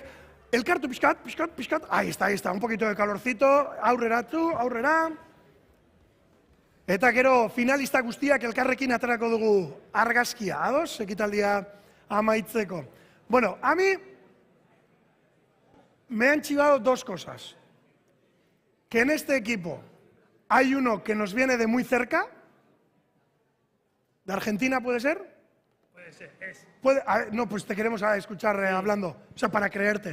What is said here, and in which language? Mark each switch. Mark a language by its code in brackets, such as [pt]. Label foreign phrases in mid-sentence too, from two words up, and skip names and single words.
[eu] Elkartu pixkat. [es] Ahí está, un poquito de calorcito, [eu] aurrera. Eta gero finalista guztiak elkarrekin aterako dugu argazkia, ados, ekitaldia amaitzeko. [es] Bueno, a mí me han chivado dos cosas. Que en este equipo hay uno que nos viene de muy cerca. ¿De Argentina puede ser? Puede ser, es. No, pues te queremos escuchar hablando, o sea, para creerte.